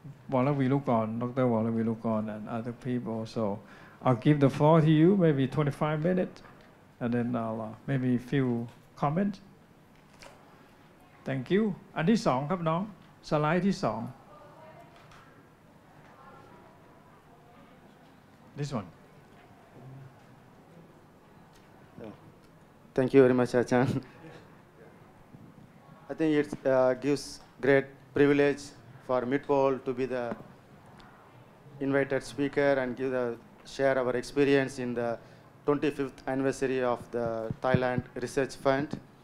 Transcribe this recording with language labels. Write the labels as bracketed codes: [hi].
[en] Vilukorn and other people. So I'll give the floor to you, maybe 25 minutes, and then I'll maybe a few comments. Thank you. [th] อันที่สองครับน้องสไลด์ที่สอง [en] This one. Thank you very much, Achan. I think it gives great privilege for Mitr to be the invited speaker and share our experience in the 25th anniversary of the Thailand Research Fund.